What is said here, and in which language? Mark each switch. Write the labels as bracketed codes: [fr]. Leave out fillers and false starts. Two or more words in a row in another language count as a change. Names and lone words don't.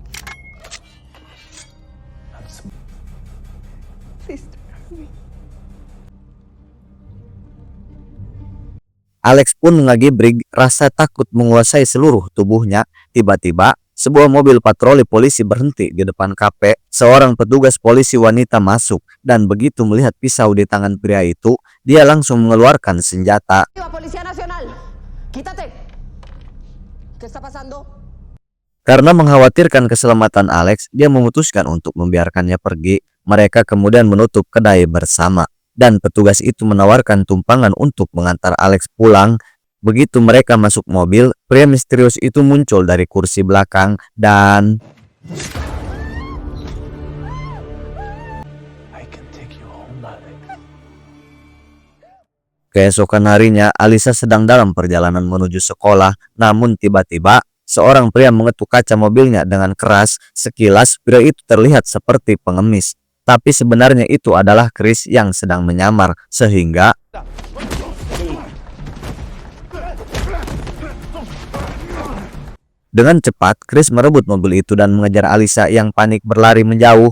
[id] Alex pun mengagibrig, rasa takut menguasai seluruh tubuhnya. Tiba-tiba, sebuah mobil patroli polisi berhenti di depan kafe. Seorang petugas polisi wanita masuk dan begitu melihat pisau di tangan pria itu, dia langsung mengeluarkan senjata. [es] Policía Nacional, quítate. ¿Qué está pasando? [id] Karena mengkhawatirkan keselamatan Alex, dia memutuskan untuk membiarkannya pergi. Mereka kemudian menutup kedai bersama, dan petugas itu menawarkan tumpangan untuk mengantar Alex pulang. Begitu mereka masuk mobil, pria misterius itu muncul dari kursi belakang dan [en] I can take you home, Alex. [id] keesokan harinya Alisa sedang dalam perjalanan menuju sekolah. Namun tiba-tiba seorang pria mengetuk kaca mobilnya dengan keras. Sekilas pria itu terlihat seperti pengemis, tapi sebenarnya itu adalah Chris yang sedang menyamar, sehingga dengan cepat Chris merebut mobil itu dan mengejar Alisa yang panik berlari menjauh.